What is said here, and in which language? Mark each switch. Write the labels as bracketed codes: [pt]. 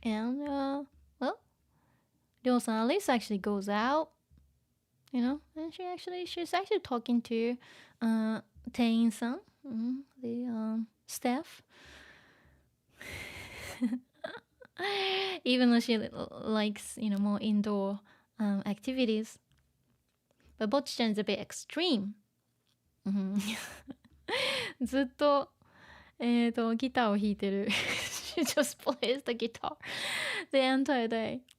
[en] And, well, りょうさん at least actually goes out, and she's actually talking to Taenyan-san, the staff. Even though she likes, more indoor activities. But Bocchi-chan is a bit extreme. [ja] ずっと、ギターを弾いてる。 [en] She just plays the guitar the entire day.